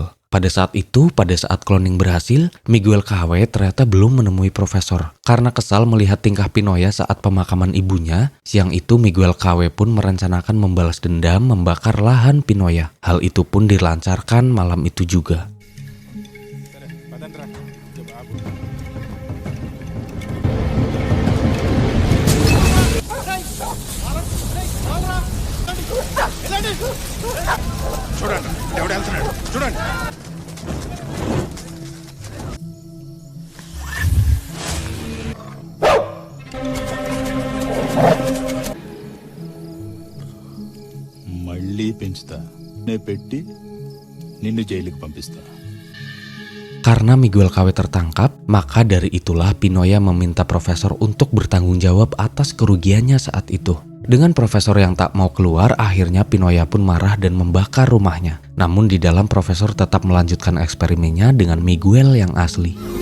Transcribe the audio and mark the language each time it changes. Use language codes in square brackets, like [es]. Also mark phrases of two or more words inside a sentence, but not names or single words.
[id] Pada saat itu, pada saat cloning berhasil, Miguel KW ternyata belum menemui profesor. Karena kesal melihat tingkah Pinoya saat pemakaman ibunya, siang itu Miguel KW pun merencanakan membalas dendam membakar lahan Pinoya. Hal itu pun dilancarkan malam itu juga. [te] చూడండి ఎవడు వెళ్తున్నాడు చూడండి. మళ్ళీ పెంచుతా పెట్టి నిన్ను జైలుకి పంపిస్తా. [id] Karena Miguel KW tertangkap, maka dari itulah Pinoya meminta profesor untuk bertanggung jawab atas kerugiannya saat itu. Dengan profesor yang tak mau keluar, akhirnya Pinoya pun marah dan membakar rumahnya. Namun di dalam profesor tetap melanjutkan eksperimennya dengan Miguel yang asli.